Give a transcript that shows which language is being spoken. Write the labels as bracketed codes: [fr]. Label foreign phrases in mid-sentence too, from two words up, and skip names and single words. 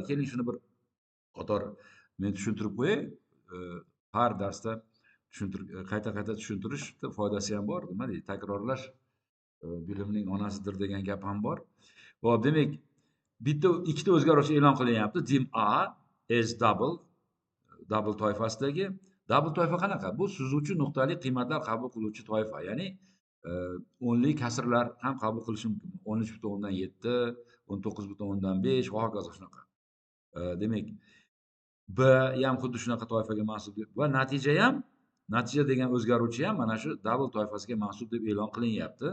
[uz] Keling shuni bir qator men tushuntirib qo'yay. Har darsda qayta tushuntirish foydasi ham bor. Nima deydi? Takrorlash bilimning onasidir degan gap ham bor. Xo'p, demak, bitta ikkita o'zgaruvchi e'lon qilinyapti. [en] dim a as double toifasidagi. [uz] Double toifa qanaqa? Bu suzuvchi nuqtali qiymatlar qabul qiluvchi toifa. Ya'ni o'nli kasrlar ham qabul qilishi mumkin. 13.7, 19.5 va hokazo shunaqa. Demak, B ham xuddi shunaqa toifaga mansub va natija degan o'zgaruvchi ham mana shu double toifasiga mansub deb e'lon qilinyapti.